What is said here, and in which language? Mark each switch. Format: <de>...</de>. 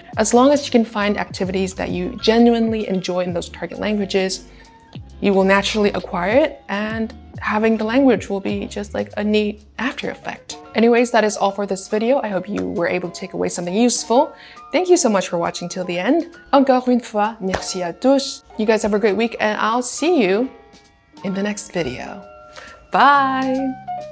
<en>As long as you can find activities that you genuinely enjoy in those target languages, you will naturally acquire it, and having the language will be just like a neat after effect. Anyways, that is all for this video. I hope you were able to take away something useful. Thank you so much for watching till the end.</en> <fr>Encore une fois, merci à tous.</fr> <en>You guys have a great week, and I'll see you in the next video. Bye!</en>